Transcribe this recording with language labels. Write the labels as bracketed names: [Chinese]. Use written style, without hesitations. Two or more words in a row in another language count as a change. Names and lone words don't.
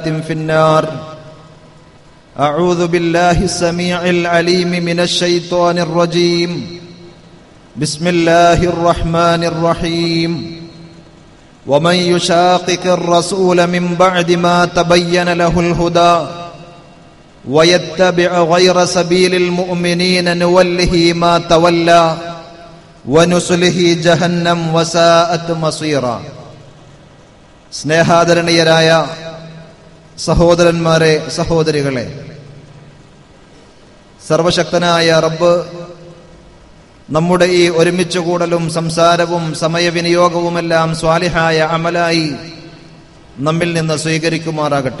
[Arabic] في النار أعوذ بالله السميع العليم من الشيطان الرجيم بسم الله الرحمن الرحيم ومن يشاقق الرسول من بعد ما تبين له الهدى ويتبع غير سبيل المؤمنين نوله ما تولى ونصله جهنم وساءت مصيرا. [Malayalam] സ്നേഹാദരണീയരായ സഹോദരന്മാരെ, സഹോദരികളെ, സർവശക്തനായ റബ്ബ് നമ്മുടെ ഈ ഒരുമിച്ച് കൂടലും സംസാരവും സമയവിനിയോഗവുമെല്ലാം സ്വാലിഹായ അമലായി നമ്മിൽ നിന്ന് സ്വീകരിക്കുമാറാകട്ടെ.